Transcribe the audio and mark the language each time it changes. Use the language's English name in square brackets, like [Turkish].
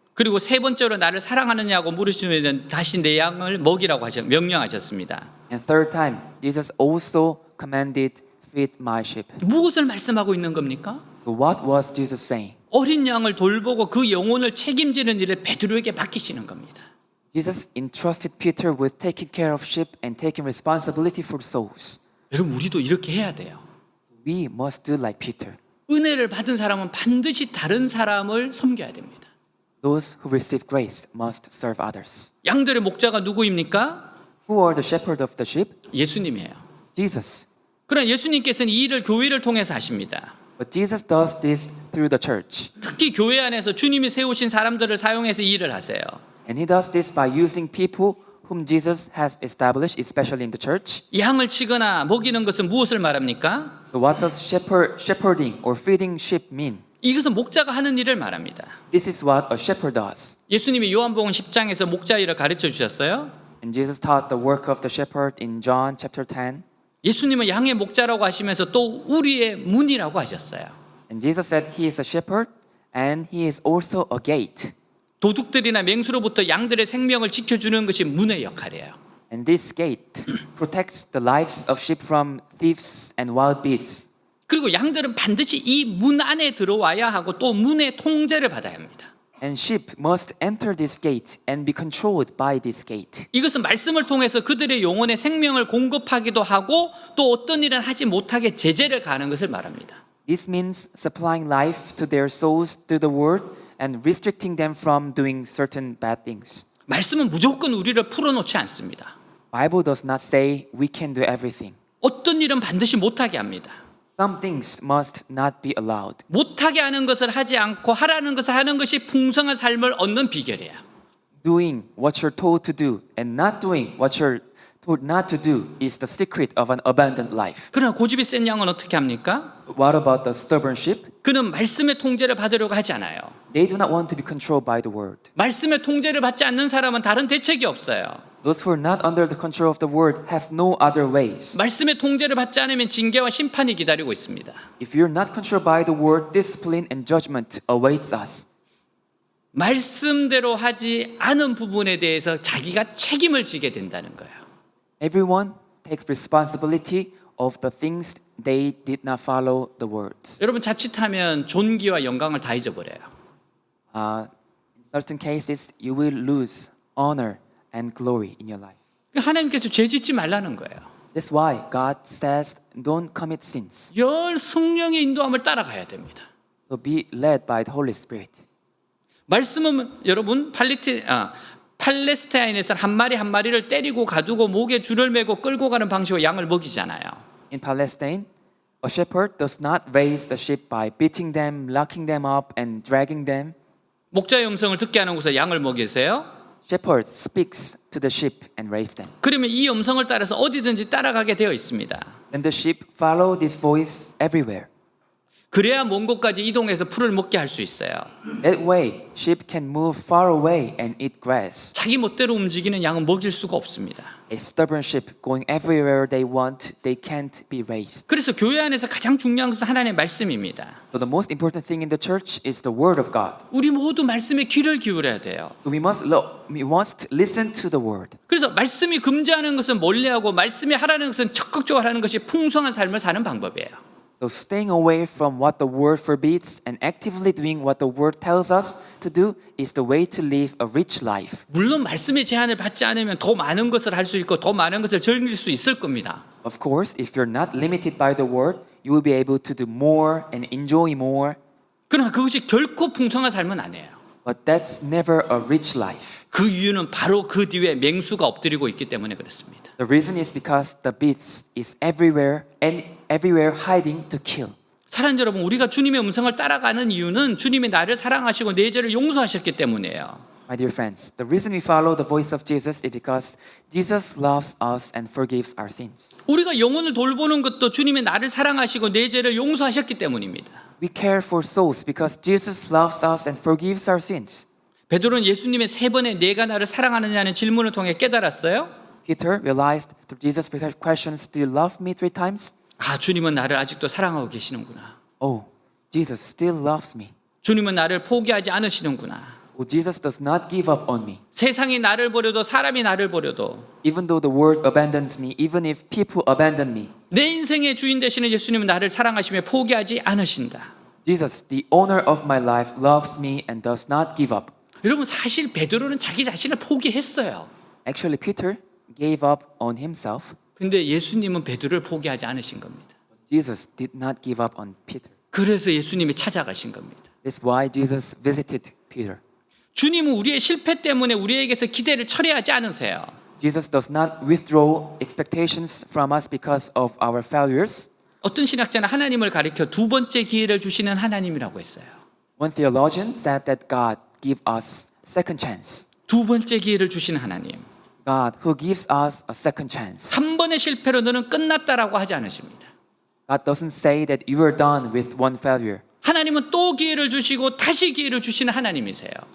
[Korean] 그리고 세 번째로 나를 사랑하느냐고 물으신 후에는 다시 내 양을 먹이라고 명령하셨습니다. [English] And third time, Jesus also commanded, feed my sheep. [Korean] 무엇을 말씀하고 있는 겁니까? [English] So what was Jesus saying? [Korean] 어린 양을 돌보고 그 영혼을 책임지는 일을 베드로에게 맡기시는 겁니다. [English] Jesus entrusted Peter with taking care of sheep and taking responsibility for souls. [Korean] 여러분, 우리도 이렇게 해야 돼요. [English] We must do like Peter. [Korean] 은혜를 받은 사람은 반드시 다른 사람을 섬겨야 됩니다. [English] Those who receive grace must serve others. [Korean] 양들의 목자가 누구입니까? [English] Who are the shepherd of the sheep? [Korean] 예수님이에요. [English] Jesus. [Korean] 그러나 예수님께서는 이 일을 교회를 통해서 하십니다. [English] But Jesus does this through the church. [Korean] 특히 교회 안에서 주님이 세우신 사람들을 사용해서 이 일을 하세요. [English] And he does this by using people whom Jesus has established, especially in the church. [Korean] 양을 치거나 먹이는 것은 무엇을 말합니까? [English] So what does shepherding or feeding sheep mean? [Korean] 이것은 목자가 하는 일을 말합니다. [English] This is what a shepherd does. [Korean] 예수님이 요한복음 10장에서 목자 일을 가르쳐 주셨어요. [English] And Jesus taught the work of the shepherd in John chapter 10. [Korean] 예수님은 양의 목자라고 하시면서 또 우리의 문이라고 하셨어요. [English] And Jesus said he is a shepherd and he is also a gate. [Korean] 도둑들이나 맹수로부터 양들의 생명을 지켜주는 것이 문의 역할이에요. [English] And this gate protects the lives of sheep from thieves and wild beasts. [Korean] 그리고 양들은 반드시 이 문 안에 들어와야 하고 또 문의 통제를 받아야 합니다. [English] And sheep must enter this gate and be controlled by this gate. [Korean] 이것은 말씀을 통해서 그들의 영혼의 생명을 공급하기도 하고 또 어떤 일은 하지 못하게 제재를 가하는 것을 말합니다. [English] This means supplying life to their souls through the word and restricting them from doing certain bad things. [Korean] 말씀은 무조건 우리를 풀어놓지 않습니다. [English] Bible does not say we can do everything. [Korean] 어떤 일은 반드시 못하게 합니다. [English] Some things must not be allowed. [Korean] 못하게 하는 것을 하지 않고 하라는 것을 하는 것이 풍성한 삶을 얻는 비결이에요. [English] Doing what you're told to do and not doing what you're told not to do is the secret of an abundant life. [Korean] 그러나 고집이 센 양은 어떻게 합니까? [English] What about the stubborn sheep? [Korean] 그는 말씀의 통제를 받으려고 하지 않아요. [English] They do not want to be controlled by the word. [Korean] 말씀의 통제를 받지 않는 사람은 다른 대책이 없어요. [English] Those who are not under the control of the word have no other ways. [Korean] 말씀의 통제를 받지 않으면 징계와 심판이 기다리고 있습니다. [English] If you're not controlled by the word, discipline and judgment awaits us. [Korean] 말씀대로 하지 않은 부분에 대해서 자기가 책임을 지게 된다는 거예요. [English] Everyone takes responsibility of the things they did not follow the words. [Korean] 여러분 자칫하면 존귀와 영광을 다 잊어버려요. [English] In certain cases, you will lose honor and glory in your life. [Korean] 하나님께서 죄 짓지 말라는 거예요. [English] That's why God says, don't commit sins. [Korean] 열 성령의 인도함을 따라가야 됩니다. [English] So be led by the Holy Spirit. [Korean] 말씀은 여러분 팔레스타인에서 한 마리 한 마리를 때리고 가두고 목에 줄을 매고 끌고 가는 방식으로 양을 먹이잖아요. [English] In Palestine, a shepherd does not raise the sheep by beating them, locking them up, and dragging them. [Korean] 목자의 음성을 듣게 하는 곳에 양을 먹이세요. [English] Shepherd speaks to the sheep and raise them. [Korean] 그러면 이 음성을 따라서 어디든지 따라가게 되어 있습니다. [English] And the sheep follow this voice everywhere. [Korean] 그래야 먼 곳까지 이동해서 풀을 먹게 할 수 있어요. [English] That way, sheep can move far away and eat grass. [Korean] 자기 멋대로 움직이는 양은 먹일 수가 없습니다. [English] A stubborn sheep going everywhere they want, they can't be raised. [Korean] 그래서 교회 안에서 가장 중요한 것은 하나님의 말씀입니다. [English] So the most important thing in the church is the word of God. [Korean] 우리 모두 말씀에 귀를 기울여야 돼요. [English] So we must listen to the word. [Korean] 그래서 말씀이 금지하는 것은 멀리하고 말씀이 하라는 것은 적극적으로 하는 것이 풍성한 삶을 사는 방법이에요. [English] So staying away from what the word forbids and actively doing what the word tells us to do is the way to live a rich life. [Korean] 물론 말씀의 제한을 받지 않으면 더 많은 것을 할 수 있고 더 많은 것을 즐길 수 있을 겁니다. [English] Of course, if you're not limited by the word, you will be able to do more and enjoy more. [Korean] 그러나 그것이 결코 풍성한 삶은 아니에요. [English] But that's never a rich life. [Korean] 그 이유는 바로 그 뒤에 맹수가 엎드리고 있기 때문에 그렇습니다. [English] The reason is because the beast is everywhere and everywhere hiding to kill. [Korean] 사랑하는 여러분, 우리가 주님의 음성을 따라가는 이유는 주님이 나를 사랑하시고 내 죄를 용서하셨기 때문이에요. [English] My dear friends, the reason we follow the voice of Jesus is because Jesus loves us and forgives our sins. [Korean] 우리가 영혼을 돌보는 것도 주님이 나를 사랑하시고 내 죄를 용서하셨기 때문입니다. [English] We care for souls because Jesus loves us and forgives our sins. [Korean] 베드로는 예수님의 세 번의 내가 나를 사랑하느냐는 질문을 통해 깨달았어요. [English] Peter realized through Jesus' questions, "Do you love me 3 times?" [Korean] 아, 주님은 나를 아직도 사랑하고 계시는구나. [English] Oh, Jesus still loves me. [Korean] 주님은 나를 포기하지 않으시는구나. [English] Oh, Jesus does not give up on me. [Korean] 세상이 나를 버려도 사람이 나를 버려도 [English] Even though the world abandons me, even if people abandon me, [Korean] 내 인생의 주인 되시는 예수님은 나를 사랑하시며 포기하지 않으신다. [English] Jesus, the owner of my life, loves me and does not give up. [Korean] 여러분, 사실 베드로는 자기 자신을 포기했어요. [English] Actually, Peter gave up on himself. [Korean] 근데 예수님은 베드로를 포기하지 않으신 겁니다. [English] Jesus did not give up on Peter. [Korean] 그래서 예수님이 찾아가신 겁니다. [English] That's why Jesus visited Peter. [Korean] 주님은 우리의 실패 때문에 우리에게서 기대를 철회하지 않으세요. [English] Jesus does not withdraw expectations from us because of our failures. [Korean] 어떤 신학자는 하나님을 가리켜 두 번째 기회를 주시는 하나님이라고 했어요. [English] One theologian said that God gives us second chance. [Korean] 두 번째 기회를 주시는 하나님. [English] God who gives us a second chance. [Korean] 한 번의 실패로 너는 끝났다라고 하지 않으십니다. [English] God doesn't say that you are done with one failure. [Korean] 하나님은 또 기회를 주시고 다시 기회를 주시는 하나님이세요.